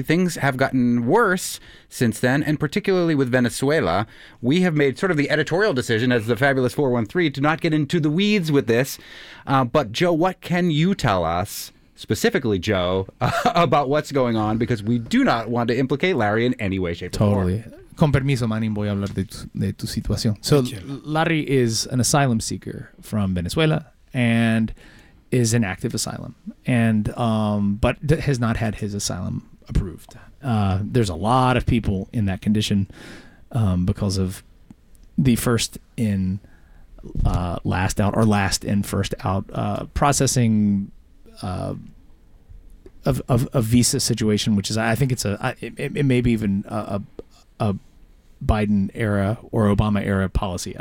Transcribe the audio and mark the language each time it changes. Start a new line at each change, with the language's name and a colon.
English: Things have gotten worse since then, and particularly with Venezuela. We have made sort of the editorial decision as the Fabulous 413 to not get into the weeds with this. But Joe, what can you tell us, specifically Joe, about what's going on? Because we do not want to implicate Larry in any way, shape, or form. Totally.
Spanish: Con permiso, Manin, voy a hablar de tu situación.
English: So Larry is an asylum seeker from Venezuela and is in active asylum, and but has not had his asylum approved. There's a lot of people in that condition because of the first in, last out, or last in, first out processing of a visa situation, which is, I think it's a, it may be even a Biden era or Obama era policy.